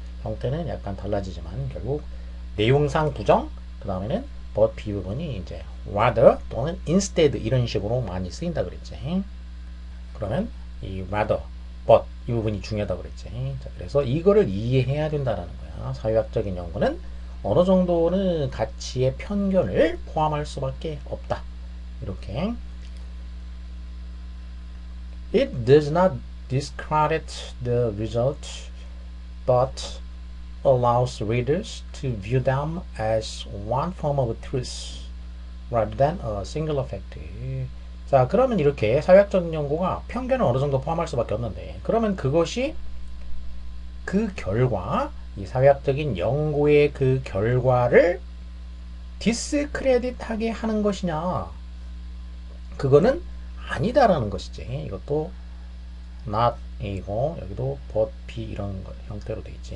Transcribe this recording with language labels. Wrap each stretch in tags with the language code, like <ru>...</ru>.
<ko>형태는 약간 달라지지만 결국 내용상 부정, 그 다음에는 but B 부분이 이제 rather 또는 instead 이런 식으로 많이 쓰인다 그랬지. 그러면 이 rather, but 이 부분이 중요하다고 그랬지. 자, 그래서 이거를 이해해야 된다라는 거야. 사회학적인 연구는 어느 정도는 가치의 편견을 포함할 수밖에 없다. 이렇게.</ko> <en>It does not discredit the result, but allows readers to view them as one form of truth rather than a single fact.</en> <ko>자, 그러면 이렇게 사회학적인 연구가 편견을 어느 정도 포함할 수밖에 없는데, 그러면 그것이 그 결과, 이 사회학적인 연구의 그 결과를 디스크레딧하게 하는 것이냐? 그거는 아니다라는 것이지. 이것도 not A고 여기도 but B 이런 형태로 되어 있지.</ko>